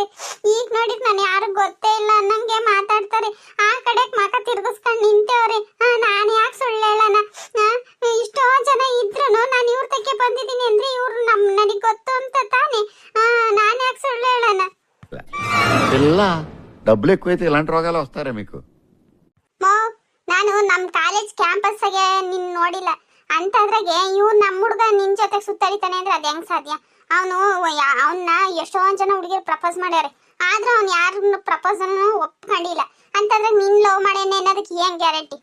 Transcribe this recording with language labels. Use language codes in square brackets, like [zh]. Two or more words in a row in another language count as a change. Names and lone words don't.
[kn] ಈಗ ನೋಡಿದ್ ನಾನು ಯಾರು ಗೊತ್ತೇ ಇಲ್ಲ ಅನ್ನಂಗೆ ಮಾತಾಡ್ತಾರೆ. ಆ ಕಡೆಗೆ ಮಕ ತಿರ್ಗಿಸ್ಕೊಂಡು ನಿಂತವ್ರೆ. ನಾನು ಯಾಕೆ ಸುಳ್ಳು ಹೇಳೋಣ? ಇಷ್ಟೋ ಜನ ಇದ್ರು ನಾನು ಇವ್ರ ತಕ್ಕೆ ಬಂದಿದ್ದೀನಿ ಅಂದ್ರೆ ಇವ್ರು ನನಗೆ ಗೊತ್ತು ಅಂತ ತಾನೆ. ನಾನು ಯಾಕೆ ಸುಳ್ಳು ಹೇಳೋಣ? [te] ಎಲ್ಲ డబ్బులు ఎక్కువైతే ఇలాంటి రోగాలు వస్తారా మీకు? [kn] ನಾನು ನಮ್ ಕಾಲೇಜ್ ಕ್ಯಾಂಪಸ್ ಆಗೆ ನಿನ್ ನೋಡಿಲ್ಲ ಅಂತದ್ರಾಗೆ ಇವ್ ನಮ್ಮ ಹುಡುಗ ನಿನ್ ಜೊತೆ ಸುತ್ತಾಡಿತಾನೆ ಅಂದ್ರೆ ಅದ್ ಹೆಂಗ್ ಸಾಧ್ಯ? ಅವನ್ನ ಎಷ್ಟೊಂದ್ ಜನ ಹುಡುಗಿರು ಪ್ರಪೋಸ್ ಮಾಡ್ಯಾರೆ, ಆದ್ರೆ ಅವ್ನು ಯಾರನ್ನು ಪ್ರಪೋಸ್ ಒಪ್ಕೊಂಡಿಲ್ಲ. ಅಂತಂದ್ರೆ ನಿನ್ ಲವ್ ಮಾಡೇನೆ ಅನ್ನೋದಕ್ಕೆ ಏನ್ ಗ್ಯಾರಂಟಿ?